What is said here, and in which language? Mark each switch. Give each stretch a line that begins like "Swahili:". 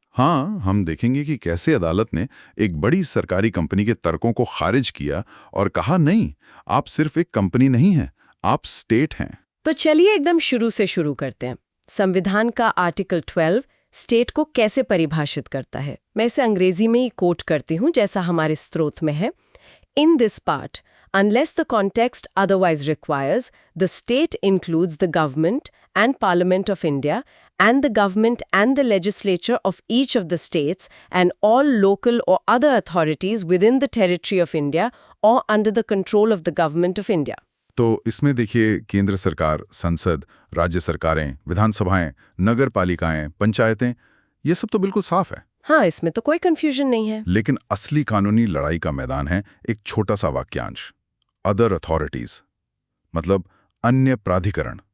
Hindi: हाँ, हम देखेंगे कि कैसे अदालत ने एक बड़ी सरकारी कंपनी के तर्कों को खारिज किया और कहा, नहीं, आप सिर्फ एक कंपनी नहीं हैं, आप स्टेट हैं। तो चलिए एकदम शुरू से शुरू करते हैं। संविधान का आर्टिकल 12 स्टेट को कैसे परिभाषित करता है। मैं इसे अंग्रेजी में ही कोट करती हूँ, जैसा हमारे स्रोत में है।
English: In this part, unless the context otherwise requires, the state includes the government and Parliament of India and the government and the legislature of each of the states and all local or other authorities within the territory of India or under the control of the government of India.
Hindi: तो इसमें देखिए, केंद्र सरकार, संसद, राज्य सरकारें, विधानसभाएं, नगर पालिकाएं, पंचायतें, ये सब तो बिल्कुल साफ है। हाँ, इसमें तो कोई कंफ्यूजन नहीं है। लेकिन असली कानूनी लड़ाई का मैदान है एक छोटा सा वाक्यांश, अदर अथॉरिटीज, मतलब अन्य प्राधिकरण।